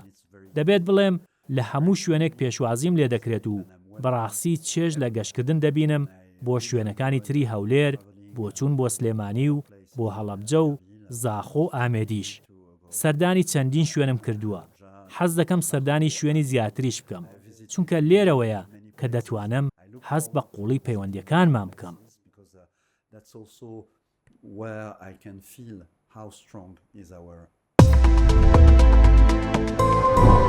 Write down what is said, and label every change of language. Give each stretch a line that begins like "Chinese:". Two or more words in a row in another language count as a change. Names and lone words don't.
Central Kurdish: دەبێت بڵێم لە هەموو شوێنێک پێشوازیم لێ دەکرێت و بەڕاستی چێژ لە گەشتکردن دەبینم بۆ شوێنەکانی تری هەولێر، بۆ چوون بۆ سلێمانی و بۆ هەڵەبجە و زاخۆ و ئامێدیش. سەردانی چەندین شوێنم کردووە. حەز دەکەم سەردانی شوێنی زیاتریش بکەم، چونکە لێرەوەیە کە دەتوانم حەز بە قوڵی پەیوەندیەکانمان بکەم.
English: That's also where I can feel how strong is our